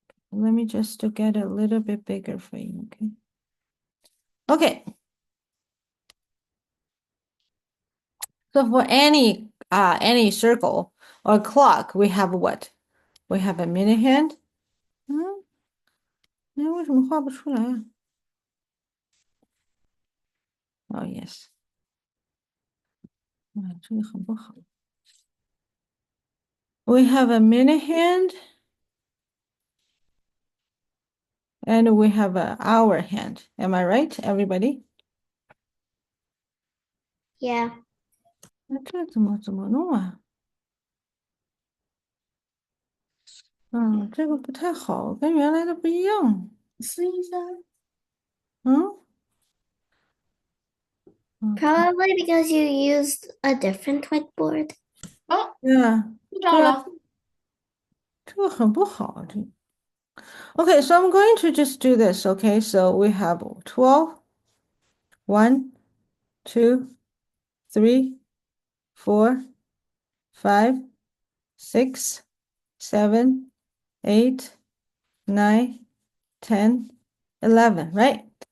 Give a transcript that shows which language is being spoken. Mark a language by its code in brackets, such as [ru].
[en] Let me just to get a little bit bigger for you, okay? Okay. So for any circle or clock, we have what? We have a minute hand. [zh] 嗯，那为什么画不出来啊？ Oh yes. 这个很不好。 [en] We have a minute hand and we have an hour hand. Am I right, everybody? Yeah. [zh] 那这怎么弄啊？这个不太好，跟原来的不一样。试一下。嗯，OK， [en] Probably because you used a different whiteboard. 哦， [zh] 对啊，对啊，知道了。这个很不好。 [en] Okay, so I'm going to just do this. Okay, so we have 12, 1, 2, 3, 4, 5, 6, 7, 8, 9, 10, 11, right?